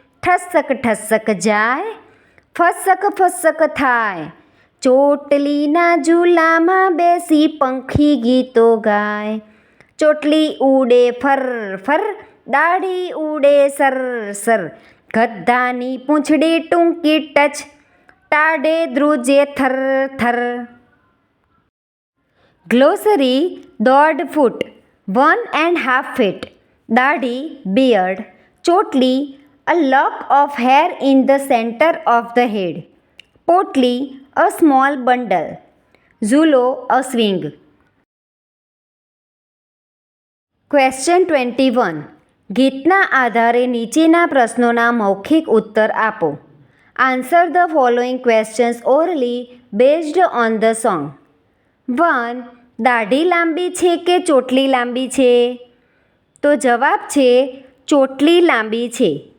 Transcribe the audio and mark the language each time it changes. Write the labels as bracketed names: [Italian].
[Gujarati] ઠસક ઠસક જાય, ફસક ફસક થાય, ચોટલીના ઝૂલામાં બેસી પંખી ગીતો ગાય. ચોટલી ઉડે ફર ફર, દાઢી ઉડે સર સર, ગધાની પૂંછડી ટૂંકી ટચ, ટાઢે ધ્રુજે થર થર. ગ્લોસરી. [English] 1.5 foot 1.5 feet, દાઢી beard, ચોટલી a lock of hair in the center of the head, પોટલી a small bundle, ઝૂલો a swing. [Gujarati] Question 21. ગીતના આધારે નીચેના પ્રશ્નોના મૌખિક ઉત્તર આપો. [English] Answer the following questions orally based on the song. 1. [Gujarati] દાઢી લાંબી છે કે ચોટલી લાંબી છે? તો જવાબ છે ચોટલી લાંબી છે.